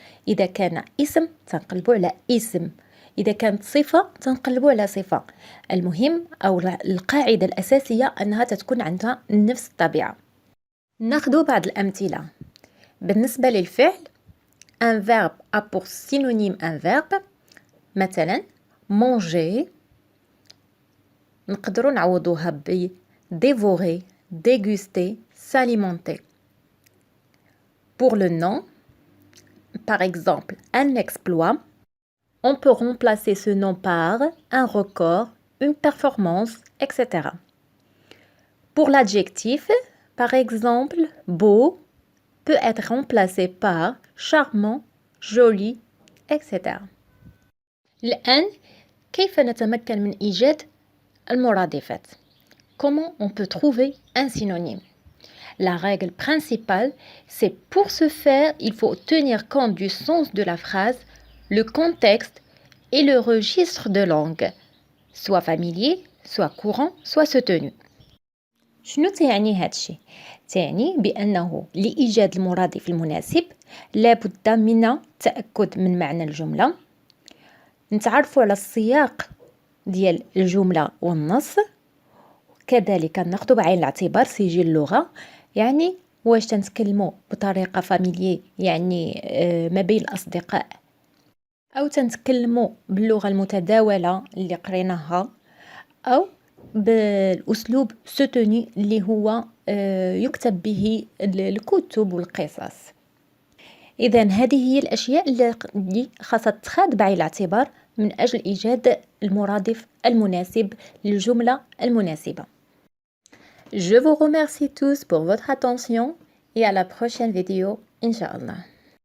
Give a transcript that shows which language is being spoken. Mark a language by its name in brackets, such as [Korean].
[Arabic] إذا كان اسم تنقلبوا على اسم. إذا كانت صفة تنقلبوا على صفة. المهم أو القاعدة الأساسية أنها تكون عندها نفس الطبيعة. ناخذ بعض الأمثلة. بالنسبة للفعل [French] un verbe a pour synonyme un verbe. [Arabic] مثلا manger نقدروا نعوضوها ب dévorer, déguster, s'alimenter. [French] Pour le nom, par exemple un exploit, on peut remplacer ce nom par un record, une performance, etc. Pour l'adjectif, par exemple beau peut être remplacé par charmant, joli, etc. [Arabic] الآن كيف نتمكن من إيجاد المرادفات? [French] Comment on peut trouver un synonyme? La règle principale, c'est pour ce faire, il faut tenir compte du sens de la phrase, le contexte et le registre de langue, soit familier, soit courant, soit soutenu. [Arabic] شنو تعني هادشي؟ تعني بأنه لإيجاد المرادف المناسب لابد من التأكد من معنى الجملة، نتعرفوا على السياق ديال الجملة والنص، كذلك ناخذ بعين الاعتبار سجل اللغة، يعني واش تنتكلموا بطريقة فاميليي يعني ما بين الأصدقاء، أو تنتكلموا باللغة المتداولة اللي قريناها، أو بالأسلوب soutenu اللي هو يكتب به الكتب والقصص. إذا هذه هي الأشياء اللي خاصها تتخذ بعين الاعتبار من أجل إيجاد المرادف المناسب للجملة المناسبة. [French] Je vous remercie tous pour votre attention et à la prochaine vidéo, Inch'Allah.